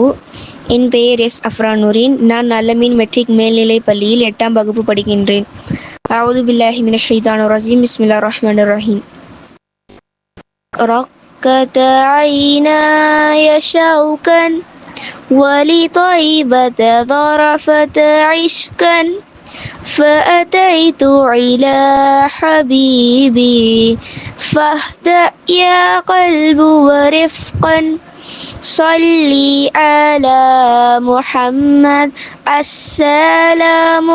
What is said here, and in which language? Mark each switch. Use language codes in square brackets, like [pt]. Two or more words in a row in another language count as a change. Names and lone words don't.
[ta] என் பெயர் எஸ் அஃப்ரா நூரின். நான் அல்லமீன் மெட்ரிக் மேல்நிலைப் பள்ளியில் 8ஆம் வகுப்பு படிக்கின்றேன். [ar] أعوذ بالله من الشيطان الرجيم بسم الله الرحمن الرحيم. رقت عيناي شوقا ولطيبة ظرفت عشقا فأتيت إلى حبيبي فاهدأ يا قلب ورفقا صلي على محمد السلام